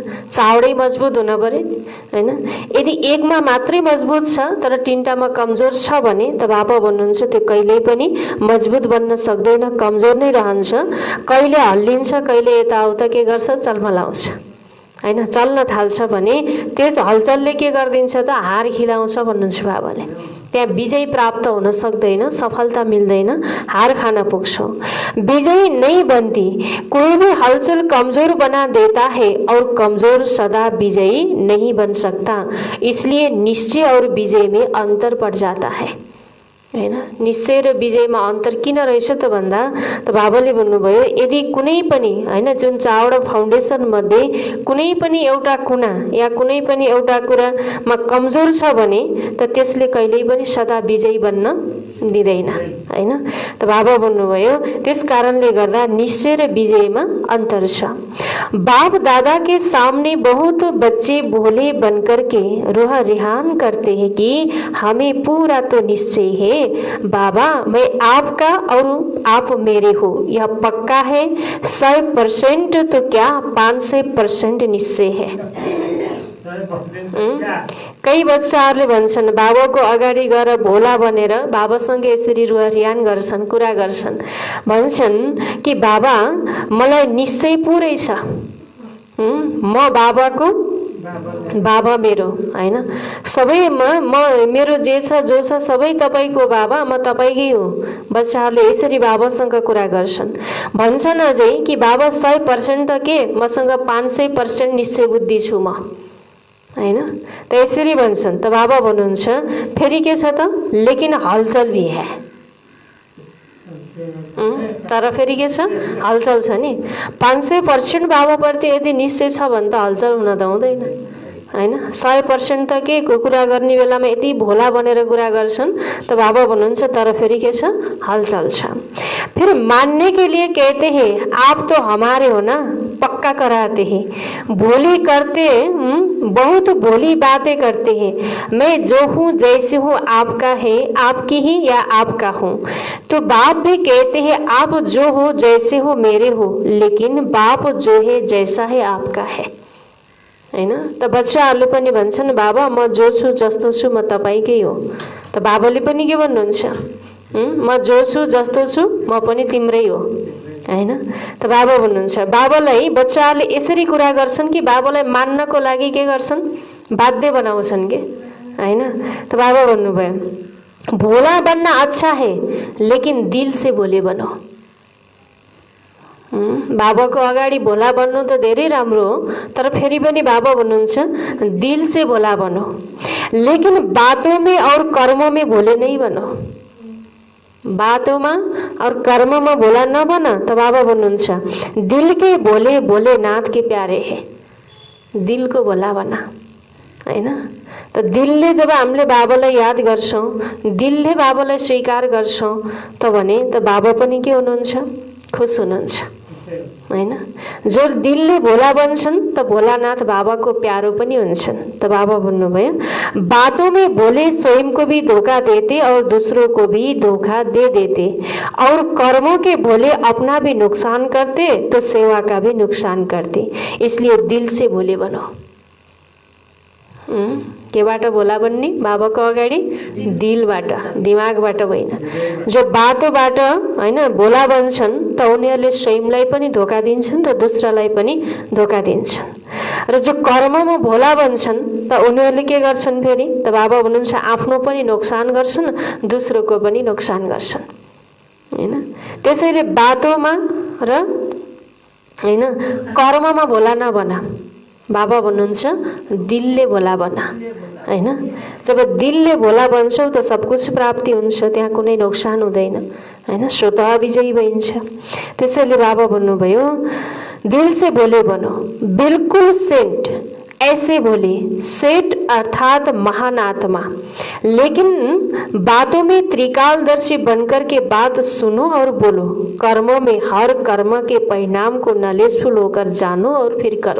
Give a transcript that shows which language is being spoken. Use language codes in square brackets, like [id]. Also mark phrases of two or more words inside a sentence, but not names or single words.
[ne] चावडै मजबुत हुन पर्यो, हैन। यदि एकमा मात्रै मजबुत छ तर 3टामा कमजोर छ भने त बाबा भन्नुहुन्छ त्यो कहिल्यै पनि मजबुत बन्न सक्दैन, कमजोर नै रहन्छ। कहिले हल्लिन्छ, कहिले यताउता के गर्छ, चलमलाउँछ, हैन। चल्न थाल्छ भने त्यस हलचलले के गरिदिन्छ त हार खिलाउँछ भन्नुहुन्छ बाबाले। त्यहाँ विजय प्राप्त हुन सक्दैन, सफलता मिल्दैन, हार खान पुग्छौं। [hi] विजय नहीं बनती, कोई भी हलचल कमजोर बना देता है और कमजोर सदा विजयी नहीं बन सकता। इसलिए निश्चय और विजय में अंतर पड़ जाता है, [ne] हैन। निश्चय र विजयमा अन्तर किन रहेछ त भन्दा त बाबाले भन्नुभयो यदि कुनै पनि हैन जुन 4वटा फाउन्डेसन मध्ये कुनै पनि एउटा कुना या कुनै पनि एउटा कुरामा कमजोर छ भने त त्यसले कहिल्यै पनि सदा विजयी बन्न दिँदैन, हैन। त बाबा भन्नुभयो त्यस कारणले गर्दा निश्चय र विजयमा अन्तर छ। [hi] बाप दादा के सामने बहुत बच्चे भोले बनकर के रोह रिहान करते हैं कि हमें पूरा तो निश्चय है बाबा, मैं आपका और आप मेरे हो, यह पक्का है। 100% तो क्या 500% निश्चय है। [ne] कई बच्चाहरूले भन्छन् बाबाको अगाडि गएर भोला बनेर बाबासँग यसरी रुवारियान गर्छन्, कुरा गर्छन्, भन्छन् कि बाबा मलाई निश्चय पुरै छ, म बाबाको, बाबा मेरो, हैन। सबैमा म मेरो जे छ जो छ सबै तपाईको बाबा, म तपाईकै हो। बच्चाहरूले यसरी बाबासँग कुरा गर्छन्, भन्छन् अझै कि बाबा 100% त के मसँग 500% निश्चय बुद्धि छु म, हैन। त यसरी भन्छन्। त बाबा भन्नुहुन्छ फेरि के छ त, [hi] लेकिन हलचल भी है, [ne] तर फेरि के छ, हलचल छ नि। 500% बाबाप्रति यदि निश्चय छ भने त हलचल हुन त हुँदैन, हैन। 100% त के कुरा गर्ने बेलामा यति भोला बनेर कुरा गर्छन् त बाबा भन्नुहुन्छ तर फेरि के छ, हलचल छ। [hi] फिर मानने के लिए कहते हैं आप तो हमारे हो ना, पक्का कराते हैं, भोली करते बहुत भोली बातें करते हैं। मैं जो हूँ जैसे हूँ आपका है, आपकी ही या आपका हूँ। तो बाप भी कहते हैं आप जो हो जैसे हो मेरे हो, लेकिन बाप जो है जैसा है आपका है, [ne] हैन। त बच्चाहरूले पनि भन्छन् बाबा म जो छु जस्तो छु म तपाईकै हो। त बाबाले पनि के भन्नुहुन्छ, म जो छु जस्तो छु म पनि तिम्रै हो, हैन। त बाबा भन्नुहुन्छ बाबालाई बच्चाहरूले यसरी कुरा गर्छन् कि बाबालाई मान्नको लागि के गर्छन्, बाध्य बनाउँछन् के, हैन। त बाबा भन्नुभयो [hi] भोला बनना अच्छा है लेकिन दिल से भोले बनो। [ne] बाबाको अगाडि भोला बन्नु त धेरै राम्रो हो, तर फेरि पनि बाबा भन्नुहुन्छ [hi] दिल से भोला बनो, लेकिन बातों में और कर्मों में भोले नहीं बनो। बातों में और कर्म में भोला न बना। तो [ne] बाबा भन्नुहुन्छ [hi] दिल के भोले भोलेनाथ के प्यारे है, दिल को भोला बना, [ne] हैन। त दिलले जब हामीले बाबालाई याद गर्छौं, दिलले बाबालाई स्वीकार गर्छौं त भने त बाबा पनि के हुनुहुन्छ, खुश हुनुहुन्छ, हैन। जो दिलले भोला बन्छन् त भोलानाथ बाबाको प्यारो पनि हुन्छन्। त बाबा भन्नुभयो [hi] बातों में भोले स्वयं को भी धोखा देते और दूसरों को भी धोखा दे देते, और कर्मों के भोले अपना भी नुकसान करते तो सेवा का भी नुकसान करते। इसलिए दिल से भोले बनो। [ne] केबाट भोला बन्ने, बाबाको अगाडि दिलबाट, दिमागबाट होइन। जो बाटोबाट हैन भोला बन्छन् त उनीहरूले स्वयंलाई पनि धोका दिन्छन् र दोस्रालाई पनि धोका दिन्छन्, र जो कर्ममा भोला बन्छन् त उनीहरूले के गर्छन् फेरि त बाबा भन्नुहुन्छ आफ्नो पनि नोक्सान गर्छन्, दोस्रोको पनि नोक्सान गर्छन्, हैन। त्यसैले बाटोमा र हैन कर्ममा भोला नबना, बाबा भन्नुहुन्छ दिलले भोला बना, हैन। जब दिलले भोला बन्छौ त सब कुछ प्राप्ति हुन्छ, त्यहाँ कुनै नोक्सान हुँदैन, हैन। स्वतः विजयी भइन्छ। त्यसैले बाबा भन्नुभयो [hi] दिल से बोले बनो, बिल्कुल सेंट ऐसे बोले, सेठ अर्थात महान आत्मा, लेकिन बातों में त्रिकालदर्शी बनकर के बात सुनो और बोलो, कर्मों में हर कर्म के परिणाम को नलेजफुल होकर जानो और फिर करो।